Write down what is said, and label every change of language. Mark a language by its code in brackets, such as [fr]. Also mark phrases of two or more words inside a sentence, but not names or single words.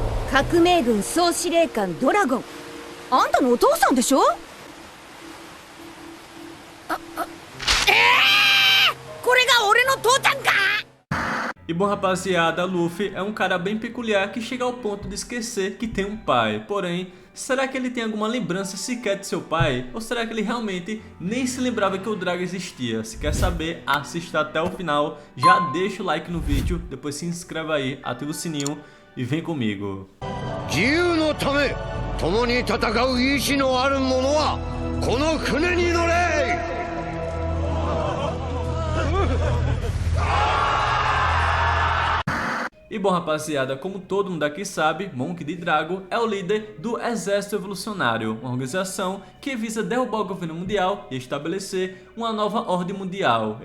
[ja] 革命軍総司令官ドラゴン。あんたのお父さんでしょ？これが俺の父ちゃんか！ [pt] E bom, rapaziada, Luffy é um cara bem peculiar que chega ao ponto de esquecer que tem um pai. Porém, será que ele tem alguma lembrança sequer de seu pai? Ou será que ele realmente nem se lembrava que o Drago existia? Se quer saber, assista até o final, já deixa o like no vídeo, depois se inscreve aí, ativa o sininho e vem comigo. [ja] 自由のため共に戦う意志のある者はこの船に乗れ! [pt] E bom, rapaziada, como todo mundo aqui sabe, Monkey D. Drago é o líder do Exército Evolucionário, uma organização que visa derrubar o governo mundial e estabelecer uma nova ordem mundial.